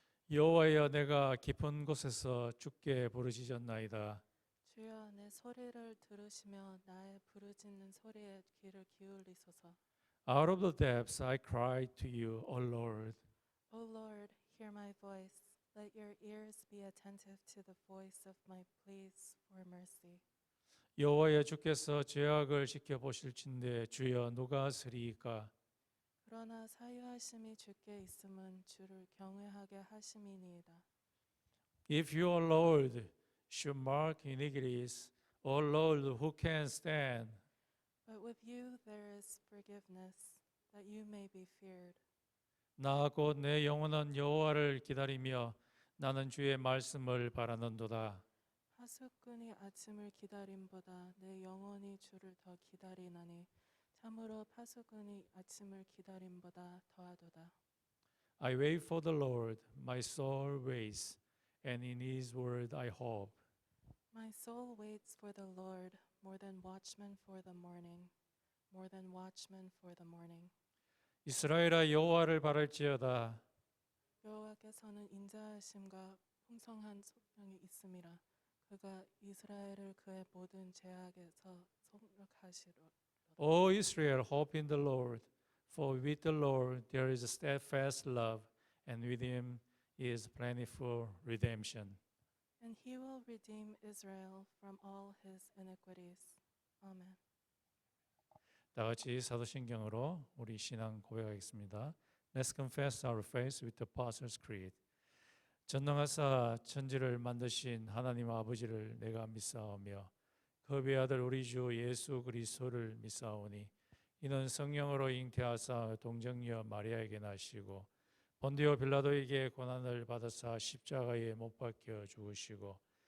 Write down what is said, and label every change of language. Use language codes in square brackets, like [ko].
[ko] 여호와여 내가 깊은 곳에서 주께 부르짖었나이다. 주여 내 소리를 들으시며 나의 부르짖는 소리에 귀를 기울이소서. [en] Out of the depths I cried to you, O Lord. O Lord, hear my voice. Let your ears be attentive to the voice of my pleas for mercy. [ko] 여호와여 주께서 죄악을 지켜보실진대 주여 누가 쓰리이까? 그러나 사유하심이 주께 있음은 주를 경외하게 하심이니이다. [en] If you, O Lord, should mark iniquities, O Lord, who can stand? But with you there is forgiveness, that you may be feared. [ko] 나 곧 내 영혼은 여호와를 기다리며 나는 주의 말씀을 바라는도다. 하숫꾼이 아침을 기다림보다 내 영혼이 주를 더 기다리나니 참으로 파수꾼이 아침을 기다림보다 더하도다. [en] I wait for the Lord, my soul waits, and in his word I hope. My soul waits for the Lord more than watchmen for the morning, more than watchmen for the morning. [ko] 이스라엘아 여호와를 바랄지어다. 여호와께서는 인자하심과 풍성한 소명이 있음이라. 그가 이스라엘을 그의 모든 죄악에서 속력하시리라. [en] O Israel, hope in the Lord, for with the Lord there is steadfast love, and with him is plentiful redemption. And he will redeem Israel from all his iniquities. Amen. [ko] 다 같이 사도신경으로 우리 신앙 고백하겠습니다. [en] Let's confess our faith with the Apostles' Creed. [ko] 전능하사 천지를 만드신 하나님 아버지를 내가 믿사오며 그의 아들 우리 주 예수 그리스도를 믿사오니 이는 성령으로 잉태하사 동정녀 마리아에게 나시고 본디오 빌라도에게 고난을 받으사 십자가에 못 박혀 죽으시고